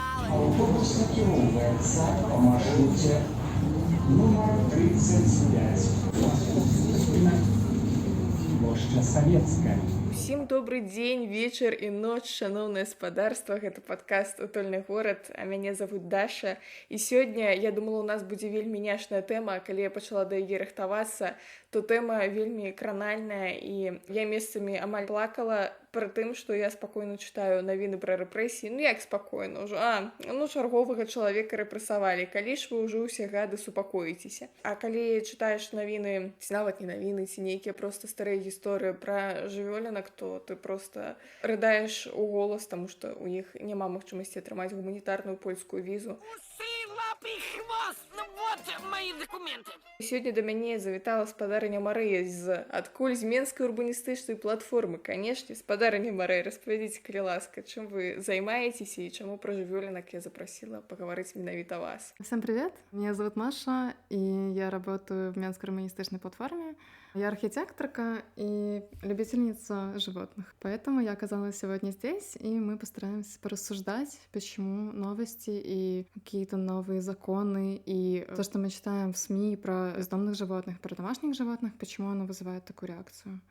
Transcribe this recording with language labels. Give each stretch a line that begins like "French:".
Belarusian: Автобус накіровується по маршруті номер 35. Площа Советская. Усім добрый дзень, вечар і ноч, шаноўнае спадарства, гэта падкаст «Утульны горад», а мяне зовут Даша. І сёння, я думала, у нас будзе вельмі няшная тэма, калі я пачала да яе рыхтавацца, то тэма вельмі кранальная, і я месцамі амаль плакала пра тым, што я спакойна чытаю навіны пра рэпрэсіі. Ну як спакойна ўжо? Чарговага чалавека рэпрэсавалі. Калі ж вы ўжо ўсе гады супакоіцеся? А калі чытаеш навіны, ці нават не навіны, ці нейкія проста старыя гісторыі пра жывёлінак, то ты проста рыдаеш у голас, таму што ў іх няма магчымасці атрымаць гуманітарную польскую візу.
Russian: Лапы, хвост, ну вот мои документы.
Belarusian: Сёння да мяне завітала спадарыня Марыя адкуль з Менскай урбаністычнай платформы. Канешне, спадарыня Марыя, распавядзіце, калі ласка, чым вы займаецеся і чаму пра жывёлінак я запрасіла паговорить менавіта вас.
Russian: Всем привет, меня зовут Маша, и я работаю в Менской урбанистичной платформе. Я архитекторка и любительница животных, поэтому я оказалась сегодня здесь, и мы постараемся порассуждать, почему новости и какие-то новые законы, и то, что мы читаем в СМИ про бездомных животных, про домашних животных, почему оно вызывает такую реакцию.